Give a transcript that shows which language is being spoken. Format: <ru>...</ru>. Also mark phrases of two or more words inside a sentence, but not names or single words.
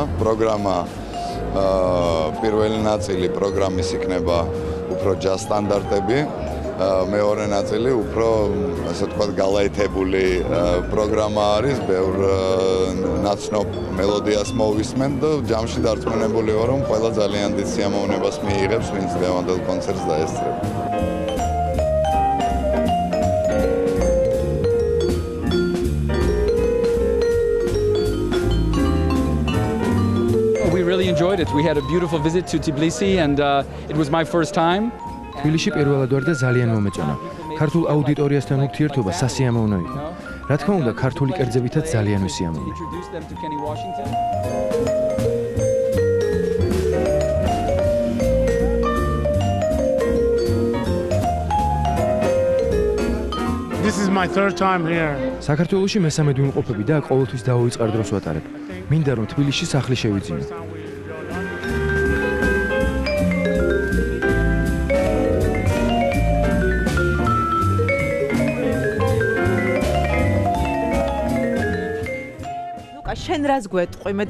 <ka>პროგრამა პირველი ნაწილი პროგრამის იქნება უფრო ჯაზ სტანდარტები. მეორე ნაწილი უფრო ასე ვთქვათ გალაითებული პროგრამა არის, ბევრ ნაცნობ მელოდიას მოვისმენ და ჯამში დარწმუნებული ვარ, რომ ყველა ძალიან დიდ სიამოვნებას მიიღებს, ვინც დღევანდელ კონცერტს დაესწრება.</ka> <en>We really enjoyed it. We had a beautiful visit to Tbilisi and it was my first time.</en> <ka>თბილისში პირველად ვარ და ძალიან მომეწონა. ქართულ აუდიტორიასთან ურთიერთობა სასიამოვნო იყო. რა თქმა უნდა, ქართული კერძებითაც ძალიან ვისიამოვნე.</ka> <en>This is my third time here.</en> <ka>საქართველოში მესამედ ვიმყოფები და ყოველთვის დავუიწყარ დროს ვატარებ. მინდა რომ თბილისში სახლი შევიძინო. შენ რას გვეტყვი?</ka>